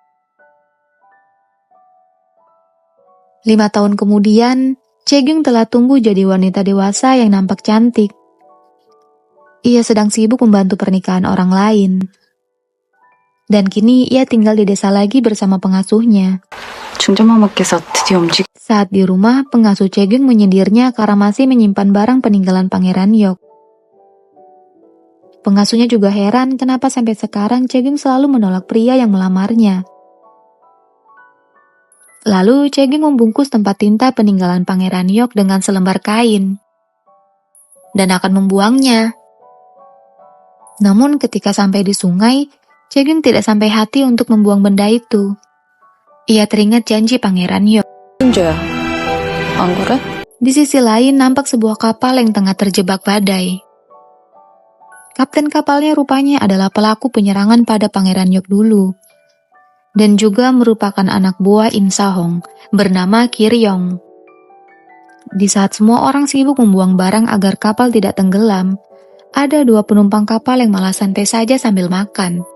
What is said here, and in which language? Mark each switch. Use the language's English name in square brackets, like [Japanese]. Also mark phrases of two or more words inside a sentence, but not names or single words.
[Indonesian] 5 tahun kemudian, Chaegyung telah tumbuh jadi wanita dewasa yang nampak cantik. Ia sedang sibuk membantu pernikahan orang lain. Dan kini ia tinggal di desa lagi bersama pengasuhnya. [Korean] 중전마마께서 드디어 움직. [Indonesian] Saat di rumah, pengasuh Chaegyung menyindirnya karena masih menyimpan barang peninggalan Pangeran Yok. Pengasuhnya juga heran kenapa sampai sekarang Chaegyung selalu menolak pria yang melamarnya. Lalu Chaegyung membungkus tempat tinta peninggalan Pangeran Yok dengan selembar kain dan akan membuangnya. Namun ketika sampai di sungai, Chaegyung tidak sampai hati untuk membuang benda itu. Ia teringat janji Pangeran Yok. [Korean] 은조야, 안 그래? [Indonesian] Di sisi lain nampak sebuah kapal yang tengah terjebak badai. Kapten kapalnya rupanya adalah pelaku penyerangan pada Pangeran Yok dulu. Dan juga merupakan anak buah Im Sahong bernama Kiryong. Di saat semua orang sibuk membuang barang agar kapal tidak tenggelam, ada 2 penumpang kapal yang malah santai saja sambil makan.